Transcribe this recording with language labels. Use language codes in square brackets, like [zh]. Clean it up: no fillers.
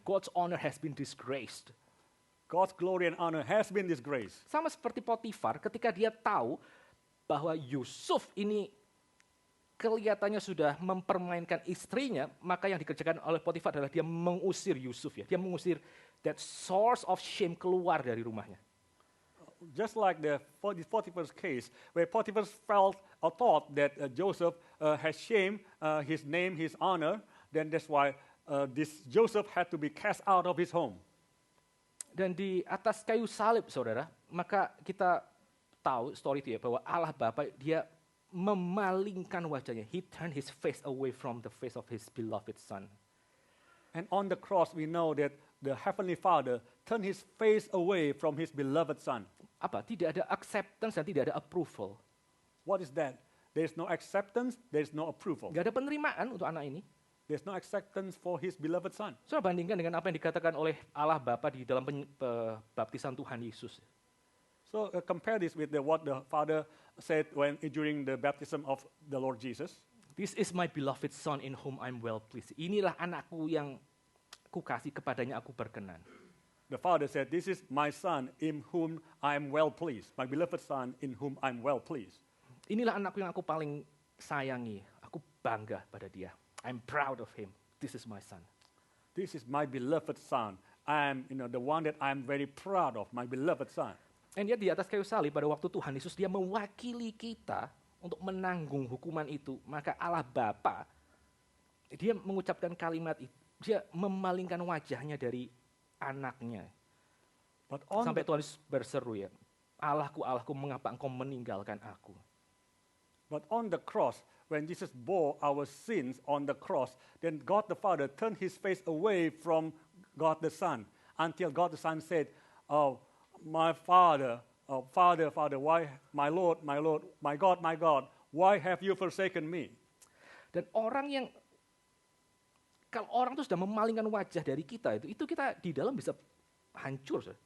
[en] God's honor has been disgraced. God's glory and honor has been disgraced. [id] Sama seperti Potifar ketika dia tahu bahwa Yusuf ini kelihatannya sudah mempermainkan istrinya, maka yang dikerjakan oleh Potifar adalah dia mengusir Yusuf ya. Dia mengusir [en] that source of shame [id] keluar dari rumahnya. [en] Just like Potiphar's case, where Potiphar felt or thought that Joseph has shamed his name, his honor, then that's why this Joseph had to be cast out of his home. [id] Dan di atas kayu salib, saudara, maka kita tahu story itu ya, bahwa Allah Bapa dia memalingkan wajahnya. [en] He turned his face away from the face of his beloved son. And on the cross, we know that the Heavenly Father turned his face away from his beloved son. [id] Apa? Tidak ada acceptance dan tidak ada approval. [en] What is that? There is no acceptance, there is no approval. [id] Gak ada penerimaan untuk anak ini. [en] There's no acceptance for his beloved son. [id] Saudara bandingkan dengan apa yang dikatakan oleh Allah Bapa di dalam baptisan Tuhan Yesus. [en] So compare this with what the Father said during the baptism of the Lord Jesus. This is my beloved son in whom I'm well pleased. [id] Inilah anakku yang kukasih, kepadanya aku berkenan. [en] The Father said, this is my son in whom I am well pleased. My beloved son in whom I'm well pleased. [id] Inilah anakku yang aku paling sayangi. Aku bangga pada dia. [en] I'm proud of him. This is my son. This is my beloved son. I'm the one that I'm very proud of, my beloved son. [id] Dan dia di atas kayu salib pada waktu Tuhan Yesus dia mewakili kita untuk menanggung hukuman itu. Maka Allah Bapa dia mengucapkan kalimat itu. Dia memalingkan wajahnya dari anaknya. Sampai Tuhan Yesus berseru ya, Allahku, Allahku, mengapa engkau meninggalkan aku? [en] But on the cross, when Jesus bore our sins on the cross, then God the Father turned his face away from God the Son until God the Son said, oh, my Father, Father, why, my Lord, my God, why have you forsaken me? [id] Dan kalau orang itu sudah memalingkan wajah dari kita, itu kita di dalam bisa hancur.